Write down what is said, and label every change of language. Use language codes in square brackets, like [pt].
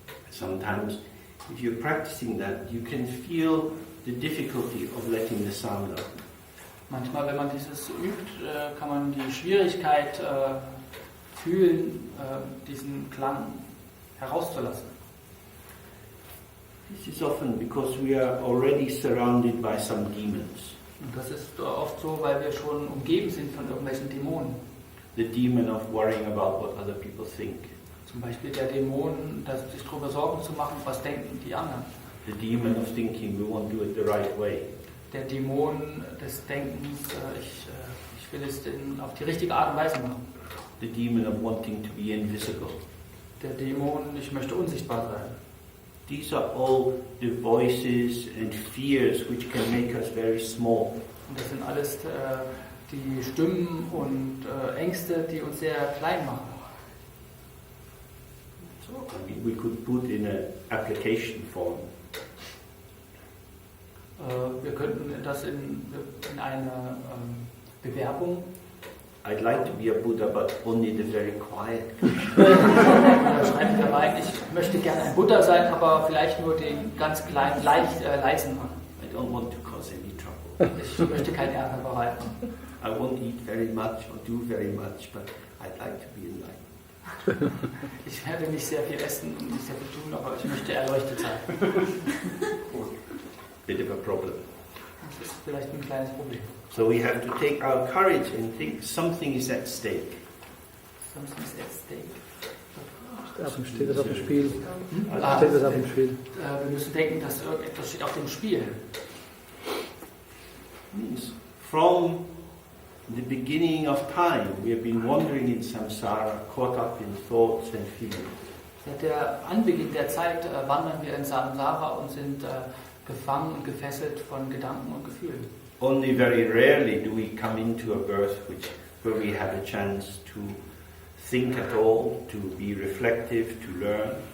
[en] Sometimes, if you're practicing that, you can feel the difficulty of letting the sound out. [de] Manchmal, wenn man dieses übt, kann man die Schwierigkeit fühlen, diesen Klang herauszulassen. [en] This is often because we are already surrounded by some demons. [de] Und das ist oft so, weil wir schon umgeben sind von irgendwelchen Dämonen. [en] The demon of worrying about what other people think. [de] Zum Beispiel der Dämon, sich darüber Sorgen zu machen, was denken die anderen. [en] The demon of thinking we won't do it the right way. [de] Der Dämon des Denkens, ich will es auf die richtige Art und Weise machen. [en] The demon of wanting to be invisible. [de] Der Dämon, ich möchte unsichtbar sein. [en] These are all the voices and fears which can make us very small. [de] Und das sind alles die Stimmen und Ängste, die uns sehr klein machen. [en] So, I mean, we could put in an application form. [de] Wir könnten das in eine Bewerbung. [en] I'd like to be a Buddha, but only the very quiet. [de] Schreiben wir rein, ich möchte gerne ein Buddha sein, aber vielleicht nur den ganz kleinen, leisen. [en] I don't want to cause any trouble. [de] Ich möchte keinen Ärger bereiten. [en] I won't eat very much or do very much, but I'd like to be enlightened. [de] Ich werde nicht sehr viel essen und nicht sehr viel tun, aber ich möchte erleuchtet sein. [en] Bit of a problem. [de] Das ist vielleicht ein kleines Problem. [en] So we have to take our courage and think something is at stake. Something is at stake. [de] Steht das auf dem Spiel? Ah, Steht das auf dem Spiel? Wir müssen denken, dass irgendetwas steht auf dem Spiel. [en] Means from the beginning of time, we have been wandering in samsara, caught up in thoughts and feelings. [de] Seit der Anbeginn der Zeit wandern wir in Samsara und sind gefangen und gefesselt von Gedanken und Gefühlen. [en] Only very rarely do we come into a birth where we have a chance to think at all, to be reflective, to learn.